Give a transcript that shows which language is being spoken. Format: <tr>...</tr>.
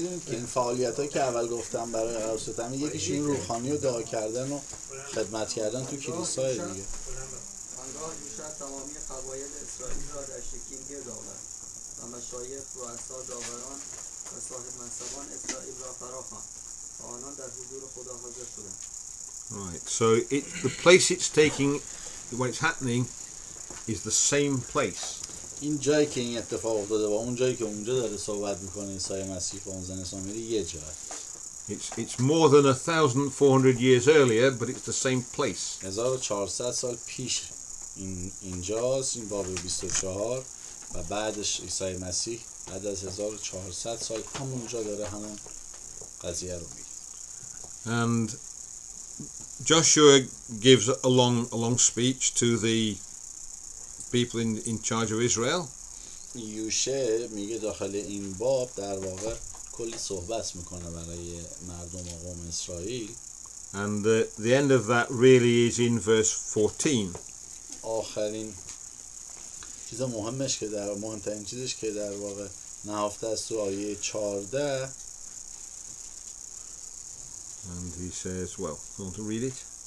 <fa>میدونید که این فعالیتایی که اول گفتم برای عروستم یکیش این روحانی رو دعا کردن و خدمت کردن تو کلیسای دیگه. آنگاه یوشع تمامی قبایل اسرائیل را در شکیم گرد آورد و مشایخ، رؤسا، داوران و صاحب منصبان اسرائیل را فرا خواند و آنان در حضور خدا حاضر شدند.</fa> <en>Right, so the place it's taking, when it's happening, is the same place.</en> <fa>این جایی که این اتفاق افتاده و اون جایی که اونجا داره صحبت میکنه عیسی مسیح با اون زن سامری یه جا.</fa> <en>It's more than 1,400 years earlier, but it's the same place.</en> <fa>1400 سال پیش اینجاست، این باب 24 و بعدش عیسی مسیح بعد از 1400 سال همونجا داره همون قضیه رو میگه.</fa> <en>And Joshua gives a long speech to the people in charge of Israel.</en> <fa>یوشع میگه داخل این باب در واقع کلی صحبت میکنه برای مردم و قوم اسرائیل.</fa> <en>And the end of that really is in verse 14.</en> <fa>آخرین چیز مهمش که مهمترین چیزش که در واقع نهفته است تو آیه 14.</fa> <en>And he says, well, you want to read it?</en>